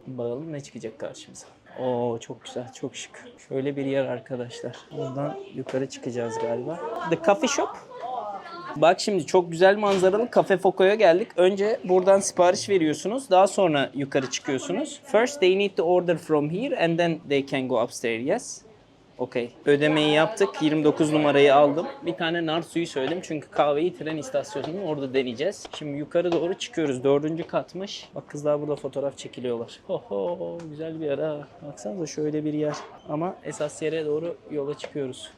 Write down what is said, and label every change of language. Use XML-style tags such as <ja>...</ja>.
<tr>Bakalım ne çıkacak karşımıza. Oo çok güzel, çok şık. Şöyle bir yer arkadaşlar. Buradan yukarı çıkacağız galiba. The Coffee Shop. Bak şimdi çok güzel manzaralı Cafe Foco'ya geldik. Önce buradan sipariş veriyorsunuz. Daha sonra yukarı çıkıyorsunuz.</tr> <en>First they need to order from here and then they can go upstairs. Yes.</en> <tr>Okey. Ödemeyi yaptık. 29 numarayı aldım. Bir tane nar suyu söyledim. Çünkü kahveyi tren istasyonunun orada deneyeceğiz. Şimdi yukarı doğru çıkıyoruz. 4. katmış. Bak kızlar burada fotoğraf çekiliyorlar. Oho güzel bir yer ha. Baksanıza şöyle bir yer. Ama esas yere doğru yola çıkıyoruz.</tr>